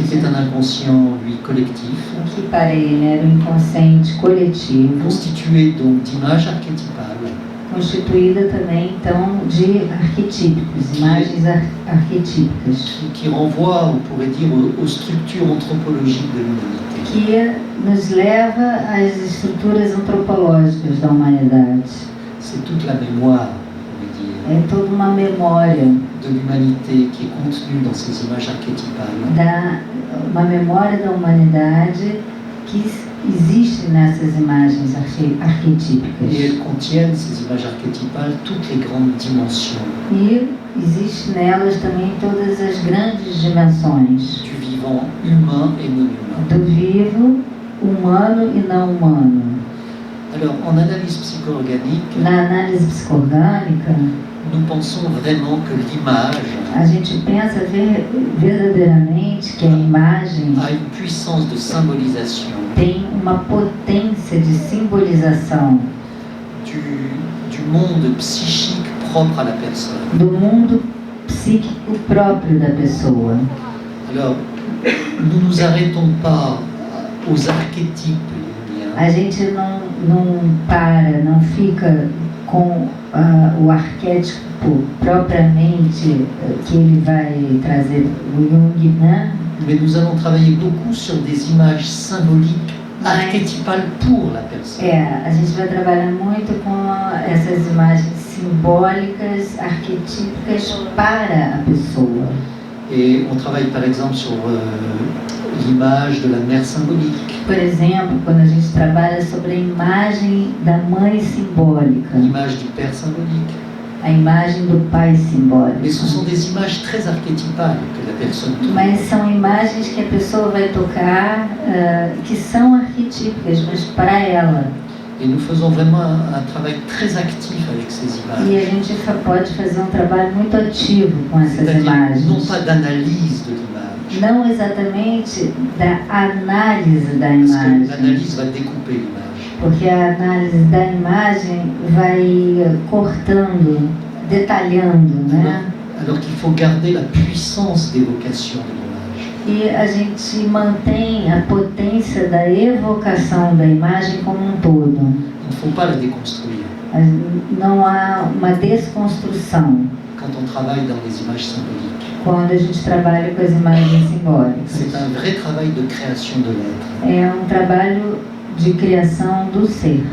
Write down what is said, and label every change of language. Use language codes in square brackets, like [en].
[fr] était un inconscient, lui, collectif, [pt] que para ele era um inconsciente coletivo, [fr] constitué donc d'images archétypales [pt] constituída também então de arquetípicos, imagens arquetípicas, [fr] qui renvoie, on pourrait dire, aux structures anthropologiques de l'humanité. [pt] que nos leva às estruturas antropológicas da humanidade. [fr] C'est toute la mémoire, on pourrait dire, [pt] É toda uma memória, [fr] de l'humanité qui est contenue dans ces images archétypales. [pt] uma memória da humanidade que existe nessas imagens arquetípicas. [fr] Et elles contiennent, ces images archétypales, toutes les grandes dimensions [pt] E existe nelas também todas as grandes dimensões [fr] du vivant humain et non humain. [pt] do vivo, humano e não humano. [fr] Alors, en analyse psycho-organique, [pt] Na análise psicorgânica, [fr] nous pensons vraiment que l'image [pt] a gente pensa verdadeiramente que a imagem [fr] a une puissance de symbolisation [pt] tem uma potência de simbolização [fr] du monde psychique propre à la personne. [pt] do mundo psíquico próprio da pessoa. [fr] Alors, nous ne nous arrêtons pas aux archétypes jungiens, [pt] A gente não para, não fica com o arquétipo propriamente que ele vai trazer o Jung, né? [fr] mais nous allons travailler beaucoup sur des images symboliques archétypales pour la personne. [pt] A gente vai trabalhar muito com essas imagens simbólicas, arquetípicas para a pessoa. [fr] Et on travaille par exemple sur l'image de la mère symbolique, [pt] Por exemplo, quando a gente trabalha sobre a imagem da mãe simbólica, [fr] l'image du père symbolique. [pt] a imagem do pai [fr] Mais ce [pt] simbólico. [fr] sont des images très archétypales que la personne trouve. [pt] Mas são imagens que a pessoa vai tocar, que são arquetípicas, mas para ela. [fr] Et nous faisons vraiment un travail très actif avec ces [pt] E [fr] images. [pt] a gente pode fazer um trabalho muito ativo com essas [fr] C'est-à-dire [pt] imagens. [fr] non pas d'analyse de l'image, [pt] Não exatamente da análise da [fr] parce que [pt] imagem, [fr] l'analyse va découper l'image. [pt] porque a análise da imagem vai cortando, detalhando, né? [fr] Alors qu'il faut garder la puissance d'évocation de l'image. [pt] E a gente mantém a potência da evocação da imagem como um todo. [fr] Il ne faut pas la déconstruire. [pt] Não há uma desconstrução [fr] Quand on travaille dans les images symboliques, [pt] quando a gente trabalha com as imagens simbólicas. [fr] c'est un vrai travail de création de l'être. [pt] É um trabalho de criação do ser.